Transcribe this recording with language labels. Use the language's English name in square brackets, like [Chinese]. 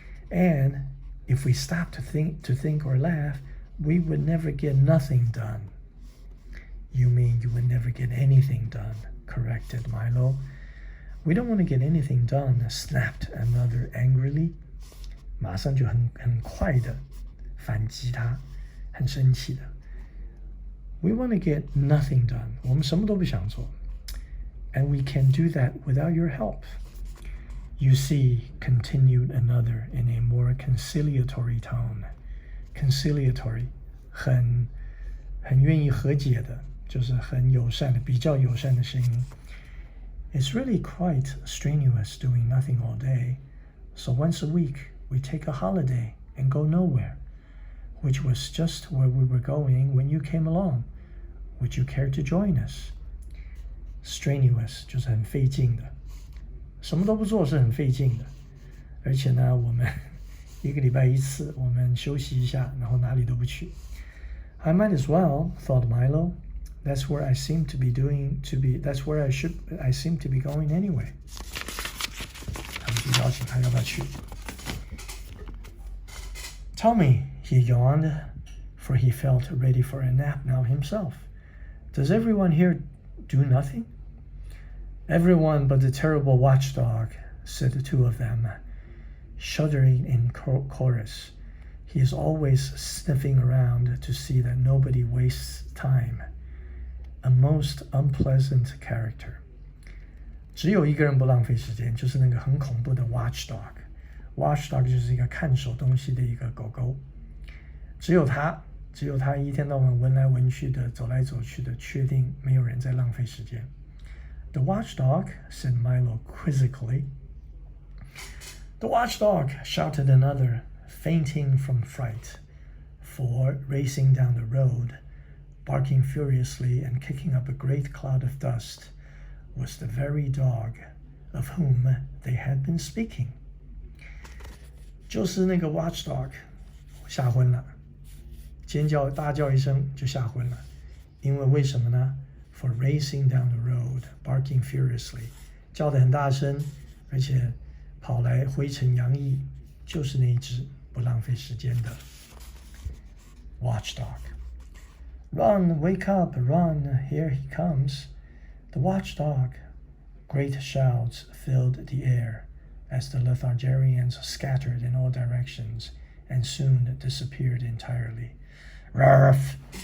[English] And if we stop to think or laugh, we would never get nothing done. You mean you would never get anything done, corrected Milo. We don't want to get anything done, snapped another angrily. [Chinese] 马上就很快的反击他，很生气的。 [English] We want to get nothing done. [Chinese] 我们什么都不想做。 [English] And we can do that without your help. You see, continued another in a more conciliatory tone. [Chinese] Conciliatory, 很愿意和解的，就是很友善的，比较友善的声音。 [English] It's really quite strenuous doing nothing all day, so once a week we take a holiday and go nowhere, which was just where we were going when you came along. Would you care to join us? [Chinese] Strenuous 就是很费劲的，什么都不做是很费劲的，而且呢，我们一个礼拜一次，我们休息一下，然后哪里都不去。 [English] I might as well, thought Milo. That's where I seem to be That's where I seem to be going anyway. [Chinese] 他们就邀请他要不要去。 [English] Tell me, he yawned, for he felt ready for a nap now himself. Does everyone here do nothing? Everyone but the terrible watchdog, said the two of them, shuddering in chorus. He is always sniffing around to see that nobody wastes time. A most unpleasant character. [Chinese] 只有一个人不浪费时间，就是那个很恐怖的 watchdog。watchdog 就是一个看守东西的一个狗狗。只有他一天到晚闻来闻去的，走来走去的，确定没有人在浪费时间。 [English] The watchdog, said Milo quizzically. The watchdog, shouted another, fainting from fright, for racing down the road, barking furiously and kicking up a great cloud of dust, was the very dog of whom they had been speaking. [Chinese] 就是那个 watchdog 吓昏了，尖叫大叫一声就吓昏了，因为为什么呢？ [English] For racing down the road, barking furiously， [Chinese] 叫得很大声，而且跑来灰尘洋溢，就是那一只不浪费时间的 watchdog. [English] Run, wake up, run, here he comes. The watchdog Great shouts filled the air as the lethargians scattered in all directions and soon disappeared entirely. "Ruff!"